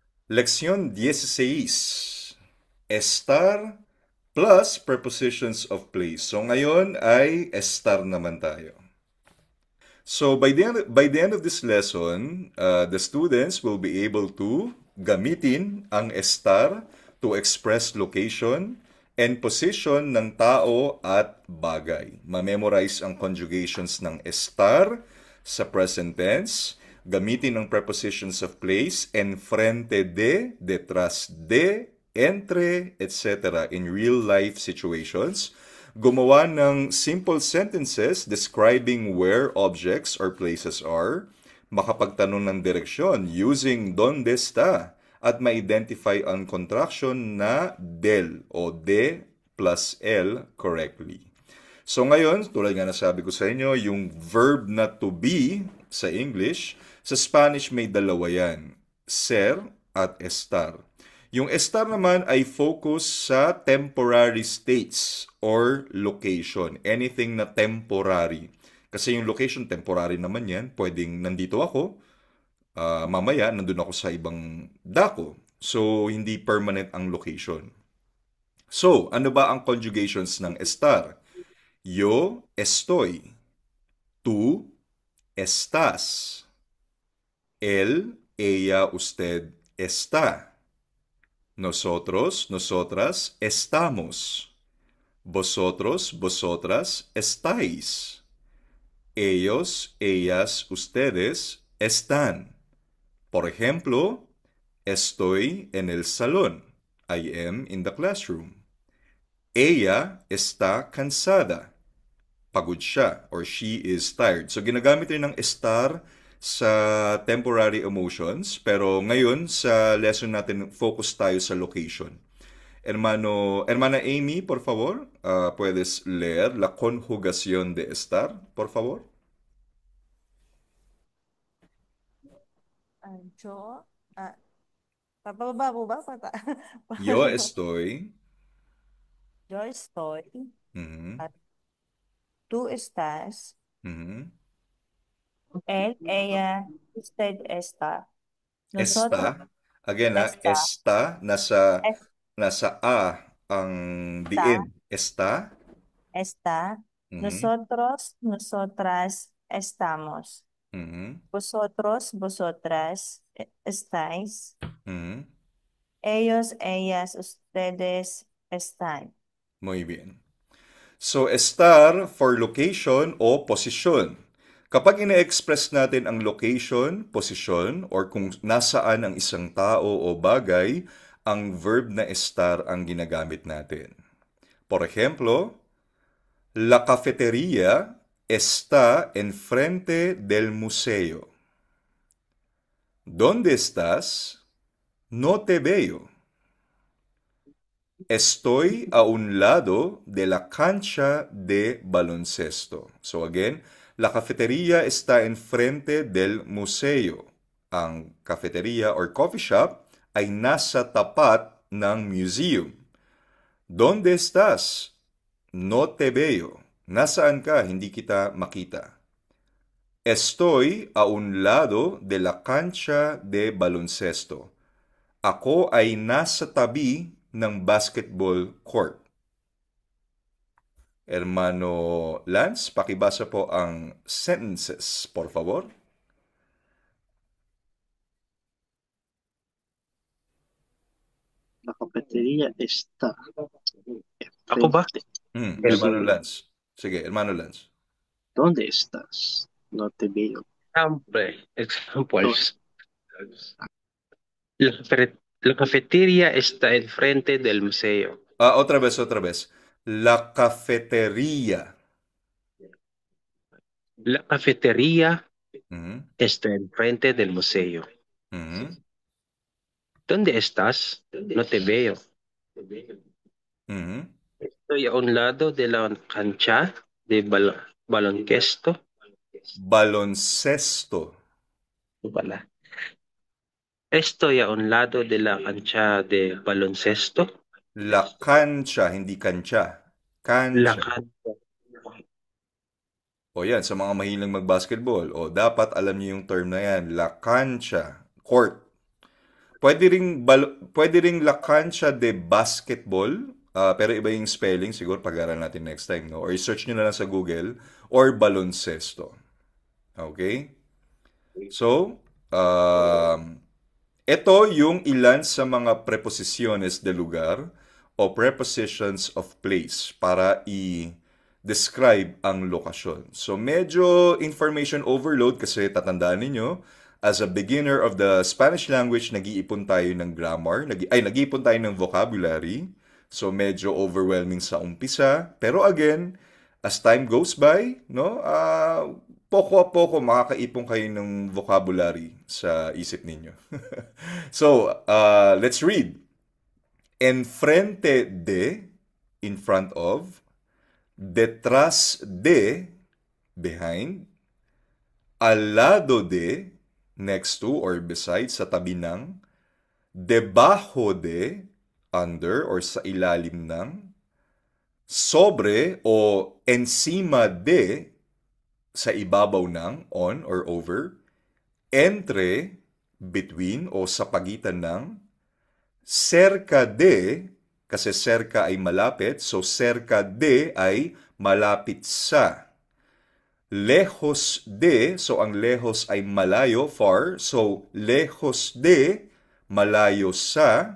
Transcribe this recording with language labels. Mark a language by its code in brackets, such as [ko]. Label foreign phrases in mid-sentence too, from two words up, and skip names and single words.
[es] Lección 16. [en] Estar plus prepositions of place. [tl] So ngayon ay estar naman tayo. [en] So by the end of this lesson, the students will be able to [tl] gamitin ang [en] estar to express location and position [tl] ng tao at bagay. Ma-memorize ang conjugations ng estar sa [en] present tense, [tl] gamitin ang [en] prepositions of place, [es] enfrente de, detrás de, entre, [en] etc. in real-life situations, gumawa ng simple sentences describing where objects or places are, [tl] makapagtanong ng direksyon using [es] donde está, [tl] at ma-identify ang contraction na [es] del o de [tl] plus el correctly. So ngayon, tulad nga nasabi ko sa inyo, yung verb na [en] to be [tl] sa English, sa Spanish may dalawa yan, ser at estar. Yung estar naman ay focus sa [en] temporary states or location. [tl] Anything na temporary. Kasi yung location, temporary naman yan. Pwedeng nandito ako, mamaya nandun ako sa ibang dako. So, hindi permanent ang location. So, ano ba ang conjugations ng estar? [es] Yo estoy. Tú estás. Él, ella, usted está. Nosotros, nosotras estamos. Vosotros, vosotras estáis. Ellos, ellas, ustedes están. Por ejemplo, estoy en el salón. [en] I am in the classroom. [es] Ella está cansada. [tl] Pagod siya or [en] she is tired. [tl] So ginagamit rin ng estar sa [en] temporary emotions, [tl] pero ngayon sa lesson natin focus tayo sa location. [es] Hermana Amy, por favor, puedes leer la conjugación de estar, por favor. [tl] Yo, papababa po ba? [es] Yo [tl] Paano? [es] estoy. Yo estoy, Mhm, at tú estás, mhm. él, ella, usted está, nosotros Esta, again está, [tl] esta, nasa a ang [es] está, [tl] diin. Esta. [es] está, Mhm, nosotros, nosotras estamos, mhm, vosotros, vosotras estáis, mhm. ellos, ellas, ustedes están. Muy bien. [en] So, estar for location o posisyon. [tl] Kapag ina-express natin ang location, posisyon, or kung nasaan ang isang tao o bagay, ang verb na estar ang ginagamit natin. [es] Por ejemplo, la cafetería está enfrente del museo. ¿Dónde estás? No te veo. Estoy a un lado de la cancha de baloncesto. So again, la cafetería está enfrente del museo. [tl] Ang cafeteria or coffee shop ay nasa tapat ng museum. [es] ¿Dónde estás? No te veo. [tl] Nasaan ka? Hindi kita makita. [es] Estoy a un lado de la cancha de baloncesto. [tl] Ako ay nasa tabi ng [en] basketball court. [tl] Hermano Lance, pakibasa po ang sentences, [es] por favor. La cafetería está [tl] Ako ba? [es] enfrente. Hermano [tl] Sige. Lance. Sige, [es] hermano Lance. ¿Dónde estás? No te veo. [en] Examples. [es] La cafetería está enfrente del museo. Otra vez, otra vez. La cafetería. La cafetería Mhm, está enfrente del museo. mhm, ¿Dónde estás? No te veo. mhm. Estoy a un lado de la cancha de baloncesto. Baloncesto. [tl] Ito pala. [es] Estoy a un lado de la cancha de baloncesto. La cancha, [tl] hindi kancha. [es] La Cancha. cancha. [tl] O yan, sa mga mahilang mag-basketball. O dapat alam niyo yung term na yan. [es] La cancha. [en] Court. [tl] pwede ring [es] la cancha de basketball, [tl] pero iba yung spelling, siguro pag-aralan natin [en] next time, [tl] no? Or search nyo na lang sa Google, or baloncesto. Okay? So, ito yung ilan sa mga [es] preposiciones de lugar [tl] o [en] prepositions of place [tl] para i-describe ang lokasyon. So, medyo [en] information overload [tl] kasi tatandaan ninyo, [en] as a beginner of the Spanish language, [tl] nag-iipon tayo ng grammar, nag-iipon tayo ng vocabulary. So, medyo overwhelming sa umpisa. Pero again, [en] as time goes by, [tl] no, [es] poko a poko [tl] makakaipon kayo ng vocabulary sa isip ninyo. [en] So, let's read. [es] Enfrente de, [en] in front of. [es] Detrás de, behind. Al lado de, [en] next to or beside, [tl] sa tabi ng. [es] Debajo de, [tl] under or sa ilalim ng. [es] Sobre o encima de, [tl] sa ibabaw ng, [en] on or over. [tl] Entre, between o sa pagitan ng. [es] Cerca de, [tl] kasi cerca ay malapit, so [es] cerca de [tl] ay malapit sa. [es] Lejos de, [tl] so ang lejos ay malayo, far, so [es] lejos de, [tl] malayo sa.